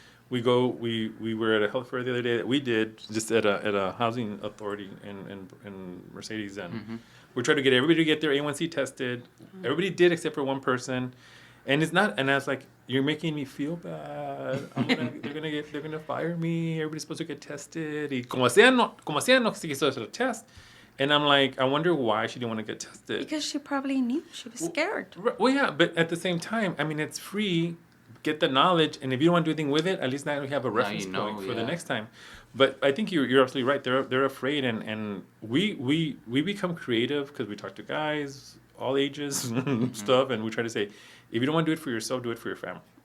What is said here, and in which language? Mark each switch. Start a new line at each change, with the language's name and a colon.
English: We were at a health fair the other day that we did just at a housing authority in Mercedes, and we tried to get everybody to get their A1C tested. Everybody did except for one person, and it's not. And I was like, "You're making me feel bad. They're gonna fire me. Everybody's supposed to get tested.
Spanish: Y como sea no se quiso hacer a test."
English: And I'm like, I wonder why she didn't want to get tested. Because she probably knew. She was scared. Well, yeah, but at the same time, I mean, it's free. Get the knowledge, and if you don't want to do anything with it, at least now you have a reference point for the next time. But I think you're absolutely right. They're afraid, and we become creative because we talk to guys all ages stuff, and we try to say, if you don't want to do it for yourself, do it for your family.